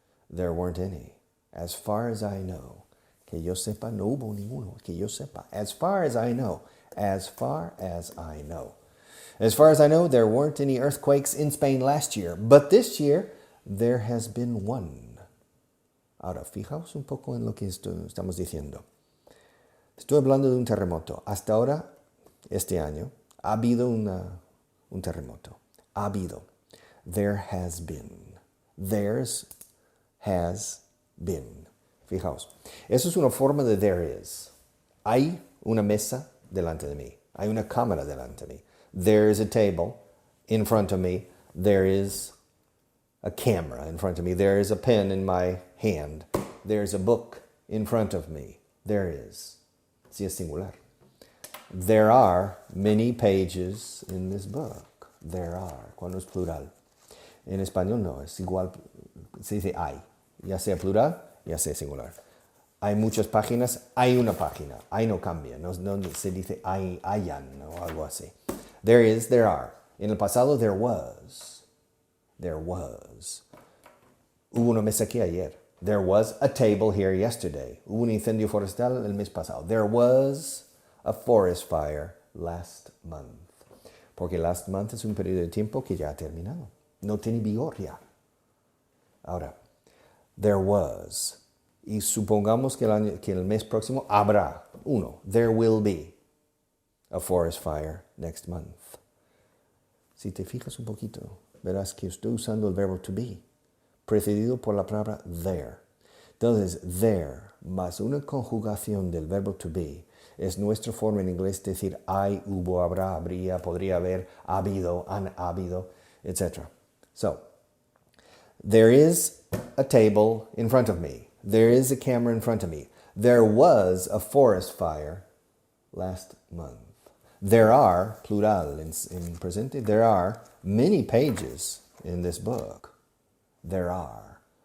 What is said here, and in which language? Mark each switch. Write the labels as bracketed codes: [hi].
[en] There weren't any. As far as I know. [es] Que yo sepa, no hubo ninguno. Que yo sepa. [en] As far as I know. As far as I know. As far as I know, there weren't any earthquakes in Spain last year. But this year, there has been 1. [es] Ahora, fijaos un poco en lo que estamos diciendo. Estoy hablando de un terremoto. Hasta ahora, este año, ha habido un terremoto. Ha habido. [en] There has been. There's has been. [es] Fijaos. Eso es una forma de [en] there is. [es] Hay una mesa delante de mí. Hay una cámara delante de mí. [en] There is a table in front of me. There is a camera in front of me. There is a pen in my hand. There's a book in front of me. There is. [es] Si es singular. [en] There are many pages in this book. There are. [es] Cuando es plural. En español no, es igual. Se dice hay. Ya sea plural, ya sea singular. Hay muchas páginas, hay una página. Hay no cambia. No se dice hayan o algo así. [en] There is, there are. [es] En el pasado, [en] there was. There was. [es] Hubo una mesa aquí ayer. [en] There was a table here yesterday. [es] Hubo un incendio forestal el mes pasado. [en] There was a forest fire last month. [es] Porque [en] last month [es] es un periodo de tiempo que ya ha terminado. No tiene vigor ya. Ahora, [en] there was. [es] Y supongamos que el mes próximo habrá uno. [en] There will be a forest fire next month. [es] Si te fijas un poquito, verás que estoy usando el verbo to be, precedido por la palabra there. Entonces, there más una conjugación del verbo to be es nuestra forma en inglés de decir hay, hubo, habrá, habría, podría haber, ha habido, han habido, etc. So, [en] There is a table in front of me. There is a camera in front of me. There was a forest fire last month. There are, plural in presente, there are many pages in this book. There are.